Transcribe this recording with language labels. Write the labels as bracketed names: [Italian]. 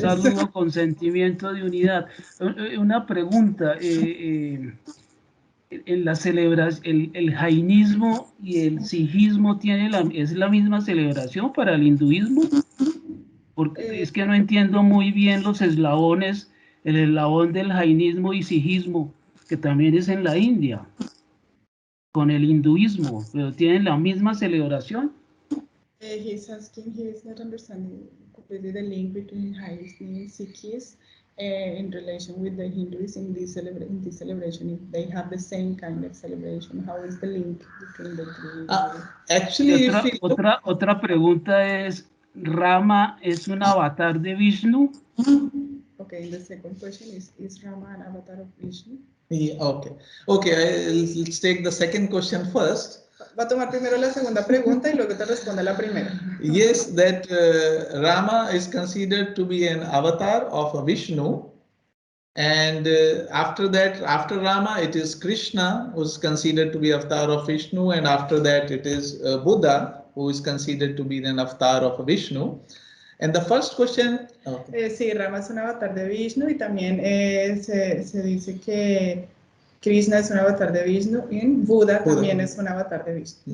[Spanish] saludo con sentimiento de unidad. Una pregunta, en la celebración, el jainismo y el sijismo es la misma celebración para el hinduismo, porque es que no entiendo muy bien los eslabones, el eslabón del jainismo y sijismo, que también es en la India, con el hinduismo, pero tienen la misma celebración. [English] He's asking, he is not understanding completely the link between Hinduism and Sikhs in relation with the Hindus in this celebration. If they have the same kind of celebration, how is the link between the three? Actually, [Spanish] Otra pregunta es, ¿Rama es un avatar de Vishnu? [English] Okay, the second question is Rama an avatar of Vishnu? Yeah, okay. Let's take the second question first. [Spanish] Va a tomar primero la segunda pregunta y luego te responde la primera. [English] Yes, that Rama is considered to be an avatar of a Vishnu, and after that, after Rama, it is Krishna who is considered to be avatar of Vishnu, and after that, it is Buddha who is considered to be an avatar of Vishnu. And the first question. Okay. [Spanish] Sí, Rama es un avatar de Vishnu y también se dice que Krishna es un avatar de Vishnu y Buddha también es un avatar de Vishnu.